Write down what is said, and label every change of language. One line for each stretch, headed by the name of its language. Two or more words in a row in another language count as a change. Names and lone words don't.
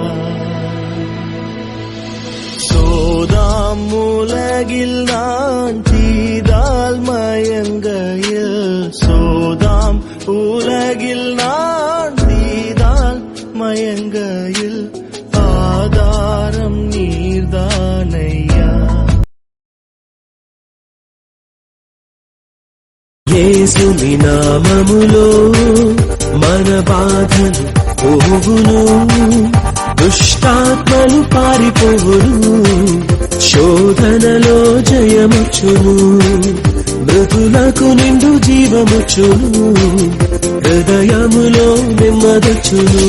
Tamil: சோதாம் உலகில் நான் தீதால் மயங்கையில், சோதாம் உலகில் நான் தீதால் மயங்கையில் ஆதாரம் நீர்தானையா.
Telugu: యేసుని నామములో మన బాధలు పోవును, దుష్టాత్మలు పారిపోవును, శోధనలో జయముచ్చును, మృతులకు నిండు జీవముచ్చును, హృదయములో నెమ్మదొచ్చును.